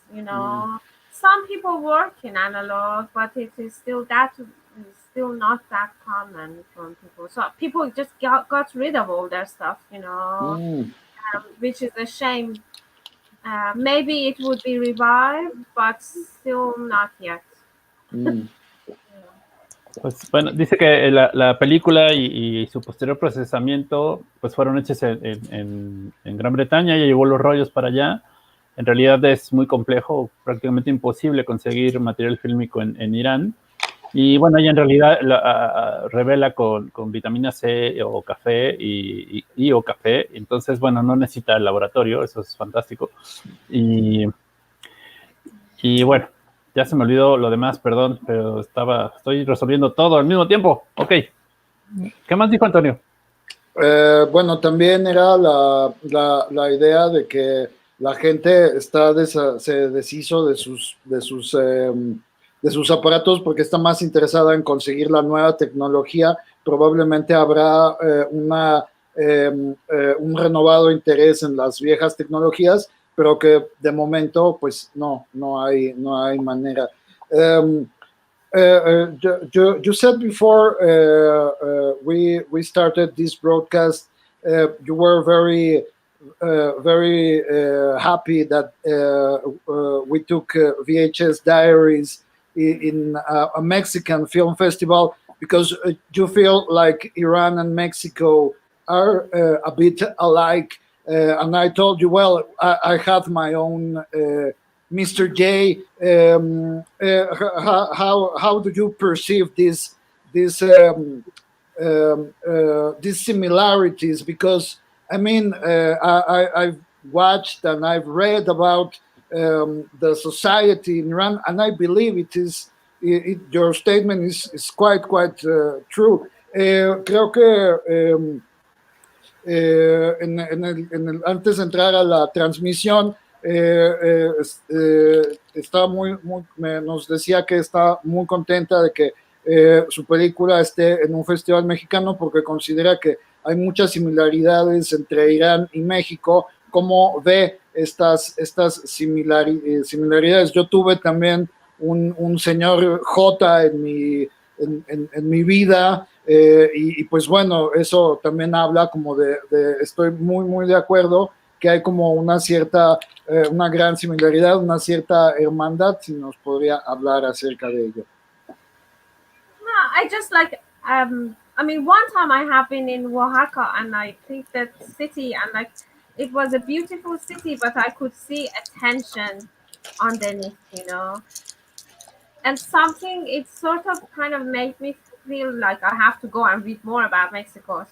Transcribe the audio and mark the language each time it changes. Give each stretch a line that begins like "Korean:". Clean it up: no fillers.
English: You know, some people work in analog, but it is still not that common from people. So people just got rid of all their stuff. You know, which is a shame. Maybe it would be revived, but still not yet.
Spanish: Pues bueno, dice que la película y su posterior procesamiento pues fueron hechas en Gran Bretaña. Ella llevó los rollos para allá. En realidad es muy complejo, prácticamente imposible conseguir material fílmico en Irán. Y bueno, ella en realidad revela con vitamina C o café o café. Entonces, bueno, no necesita el laboratorio, eso es fantástico. Y bueno, ya se me olvidó lo demás, perdón, pero estoy resolviendo todo al mismo tiempo. Ok. ¿Qué más dijo Antonio? Bueno, también era la idea de que la gente se deshizo de sus aparatos porque está más interesada en conseguir la nueva tecnología. Probablemente habrá un renovado interés en las viejas tecnologías, pero que de momento pues no hay manera.
English: You said before we started this broadcast, you were very happy that we took VHS Diaries in a Mexican film festival because you feel like Iran and Mexico are a bit alike. And I told you, well, I have my own Mr. J. How do you perceive these similarities? Because I mean, I've watched and I've read about the society in Iran, and I believe your statement is quite true.
Spanish: Creo que antes de entrar a la transmisión, nos decía que está muy contenta de que su película esté en un festival mexicano porque considera que hay muchas similaridades entre Irán y México. ¿Cómo ve estas similaridades? Yo tuve también un señor J en mi vida, y pues bueno, eso también habla como estoy muy de acuerdo que hay como una gran similaridad, una cierta hermandad. Si nos podría hablar acerca de ello.
English: I just like, I mean, one time I have been in Oaxaca and I think that city, and like, it was a beautiful city, but I could see a tension underneath, and it sort of kind of made me feel like I have to go and read more about Mexico.